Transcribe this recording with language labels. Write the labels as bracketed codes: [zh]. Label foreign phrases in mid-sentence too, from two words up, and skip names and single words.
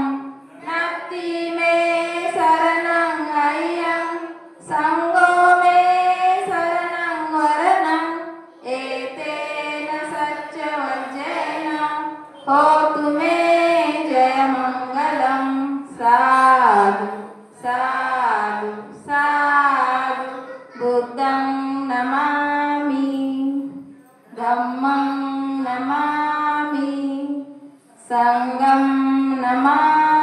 [pi] नत्ति मे शरणं अय्यं संघो मे शरणं वरणं एतेन सच्चवज्रेण होतु मे जयमङ्गलम्। साधु साधु साधु बुद्धं नमामि धम्मं नमामि संघं नमामि।